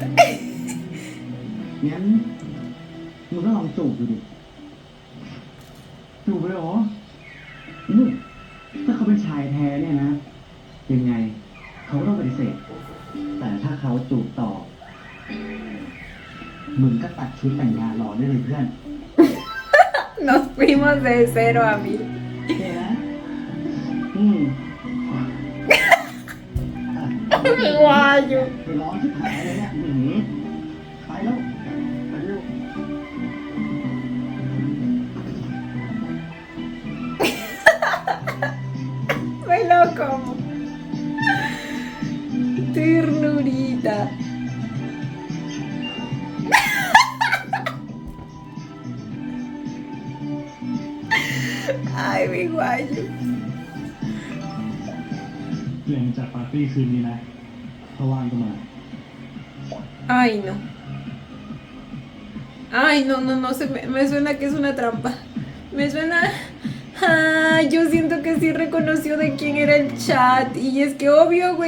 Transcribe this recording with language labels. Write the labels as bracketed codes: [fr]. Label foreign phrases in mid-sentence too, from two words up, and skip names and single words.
[th] งั้นมึงก็ลองจูบดูดิจูบไปเหรอถ้าเขาเป็นชายแท้เนี่ยนะยังไงเขาก็ต้องปฏิเสธแต่ถ้าเขาจูบต่อมึงก็ตัดชุดแต่งงานรอได้เลยเพื่อน [es] Nos fuimos de 0 a 1000. [th] โอเคนะ [es] Guayo. [th] ไปร้อนชิบหายเลยเนี่ยไปแล้วไปเร็ว [es] Soy loco. risa. Ay, mi guayo. [th] เปลี่ยนจัดปาร์ตี้คืนนี้นะถ้าว่างก็มา [es] Ay, no. Ay, no, no, no, me suena que es una trampa. Me suena... Ah, yo siento que sí reconoció de quién era el chat. Y es que obvio, güey.